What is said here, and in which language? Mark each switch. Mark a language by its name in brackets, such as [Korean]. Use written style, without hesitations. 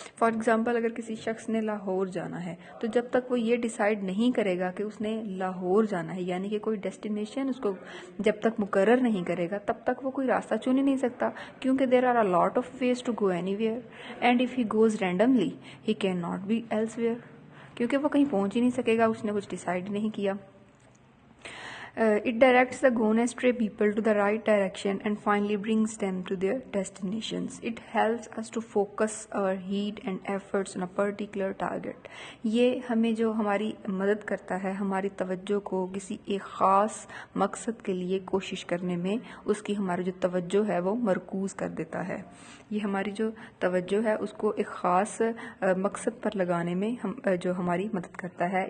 [English] for example, [Hindi] अगर किसी शख्स ने लाहौर जाना है, तो जब तक वो ये डिसाइड नहीं करेगा कि उसने लाहौर जाना है, यानी कि कोई डेस्टिनेशन उसको जब तक मुकर्रर नहीं करेगा, तब तक वो कोई रास्ता चुन ही नहीं सकता, क्योंकि [English] there are a lot of ways to go anywhere, and if he goes randomly he cannot be elsewhere, [Hindi] क्योंकि वो कहीं पहुंच ही नहीं सकेगा, उसने कुछ डिसाइड नहीं किया। [English] It directs the gone astray people to the right direction and finally brings them to their destinations. It helps us to focus our heat and efforts on a particular target. [Hindi] ये हमें जो हमारी मदद करता है हमारी तवज्जो को किसी एक ख़ास मकसद के लिए कोशिश करने में, उसकी हमारी जो तवज्जो है वो मरकूज़ कर देता है। ये हमारी जो तवज्जो है उसको एक ख़ास मकसद पर लगाने में जो हमारी मदद करता है।